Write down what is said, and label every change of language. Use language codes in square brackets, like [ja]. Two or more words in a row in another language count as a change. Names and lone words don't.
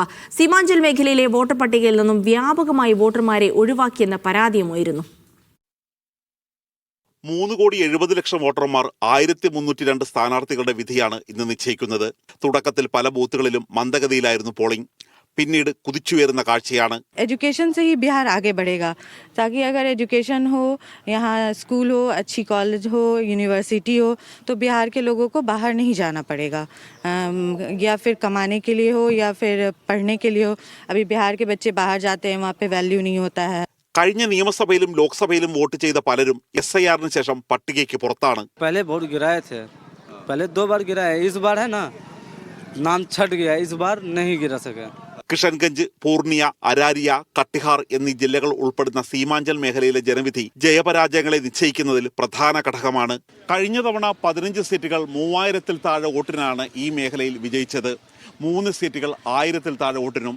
[ml] സീമാഞ്ചൽ മേഖലയിലെ വോട്ടർ പട്ടികയിൽ നിന്നും വ്യാപകമായി വോട്ടർമാരെ ഒഴിവാക്കിയെന്ന പരാതിയും ഉയരുന്നു. 3,70,00,000 വോട്ടർമാർ 1302 സ്ഥാനാർത്ഥികളുടെ വിധിയാണ് ഇന്ന് നിശ്ചയിക്കുന്നത്. തുടക്കത്തിൽ പല ബൂത്തുകളിലും മന്ദഗതിയിലായിരുന്നു പോളിംഗ്. പിന്നീട് കുതിച്ചുയരുന്ന കാഴ്ചയാണ്. [hi] एजुकेशन से ही बिहार आगे बढ़ेगा, ताकि अगर एजुकेशन हो, यहाँ स्कूल हो, अच्छी कॉलेज हो, यूनिवर्सिटी हो, तो बिहार के लोगों को बाहर नहीं जाना पड़ेगा, या फिर कमाने के लिए हो या फिर पढ़ने के लिए हो. अभी बिहार के बच्चे बाहर जाते हैं, वहाँ पे वैल्यू नहीं होता है. [ml] കഴിഞ്ഞ നിയമസഭയിലും ലോക്സഭയിലും വോട്ട് ചെയ്ത പലരും SIRന് ശേഷം പട്ടികയ്ക്ക് പുറത്താണ്. [hi] पहले बहुत गिराए थे, पहले 2 बार गिराए, इस बार है ना नाम छट गया, इस बार नहीं गिरा सका। [ml] കിഷൻഗഞ്ച്, പൂർണിയ, അരാരിയ, കട്ടിഹാർ എന്നീ ജില്ലകൾ ഉൾപ്പെടുന്ന സീമാഞ്ചൽ മേഖലയിലെ ജനവിധി ജയപരാജയങ്ങളെ നിശ്ചയിക്കുന്നതിൽ പ്രധാന ഘടകമാണ്. കഴിഞ്ഞ തവണ 15 സീറ്റുകൾ 3000-ൽ താഴെ വോട്ടിനാണ് ഈ മേഖലയിൽ വിജയിച്ചത്. 3 സീറ്റുകൾ 1000-ൽ താഴെ വോട്ടിനും.